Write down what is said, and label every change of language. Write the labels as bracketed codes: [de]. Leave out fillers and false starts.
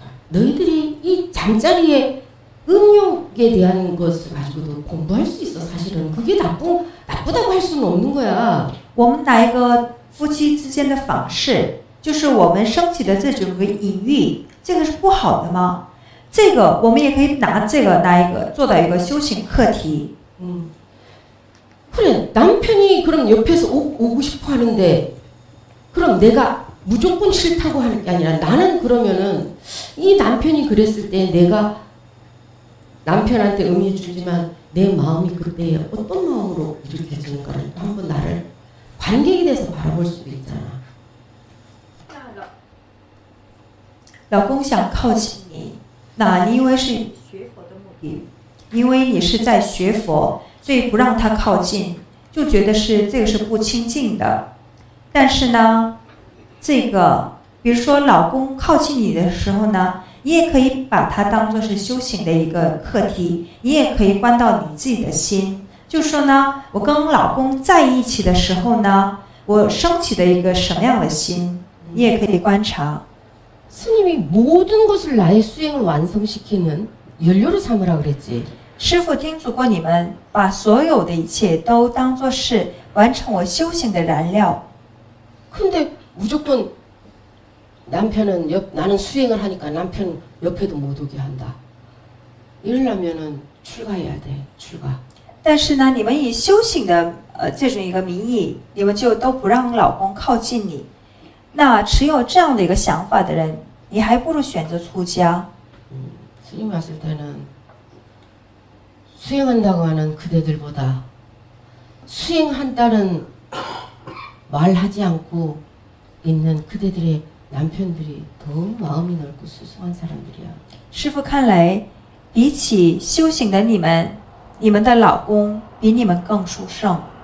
[ko] 너희들이 이 잠자리의 음욕에 대한 것을 가지고도 공부할 수 있어. 사실은 그게 나쁘다고 할 수는 없는 거야. [zh] 我们拿一个夫妻之间的方式，就是我们升起的这种个隐喻，这个是不好的吗？这个我们也可以拿这个拿一个做到一个修行课题。 [ko] 그래 남편이 그럼 옆에서 오고 싶어 하는데 그럼 내가 무조건 싫다고 하는 게 아니라 나는 그러면은 이 남편이 그랬을 때 내가 남편한테 의미 주지만 내 마음이 그때 어떤 마음으로 이렇게 지는가를 한번 나를 관객이 돼서 바라볼 수도 있잖아. [zh] 老公想靠近你，那你因为是学佛的目的，因为你是在学佛，所以不让他靠近，就觉得是这个是不清净的。但是呢，这个比如说老公靠近你的时候呢，你也可以把它当作是修行的一个课题，你也可以关到你自己的心，就说呢，我跟老公在一起的时候呢，我升起的一个什么样的心，你也可以观察。 [ko] 스님이 모든 것을 나의 수행을 완성시키는 연료로 삼으라 그랬지. [zh] 师父叮嘱过你们，把所有的一切都当作是完成我修行的燃料。 [ko] 근데 무조건 남편은 나는 수행을 하니까 남편 옆에도 못 오게 한다. 이러려면은 출가해야 돼. 출가. [zh] 但是呢，你们以修行的这种一个名义，你们就都不让老公靠近你。那持有这样的一个想法的人，你还不如选择出家。 [ko] 스님 왔을 때는 수행한다고 하는 그대들보다 수행한다는 말하지 않고 있는 그대들의 남편들이 더 마음이 넓고 수수한 사람들이야. [zh] 师父看来，比起修行的你们，你们的老公比你们更殊胜。